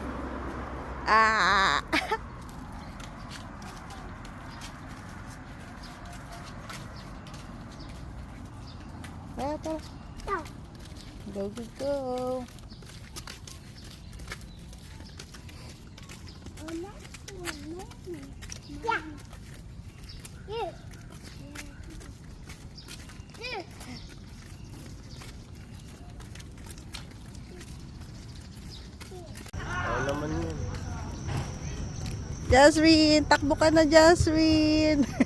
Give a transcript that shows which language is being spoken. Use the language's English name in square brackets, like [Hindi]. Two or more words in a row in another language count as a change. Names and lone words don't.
[Filipino] Ah. Tara. [English] Go, go, go. Yeah. Yeah. Yeah. [Filipino] Ano naman yun? Jasmine, takbo ka na, Jasmine.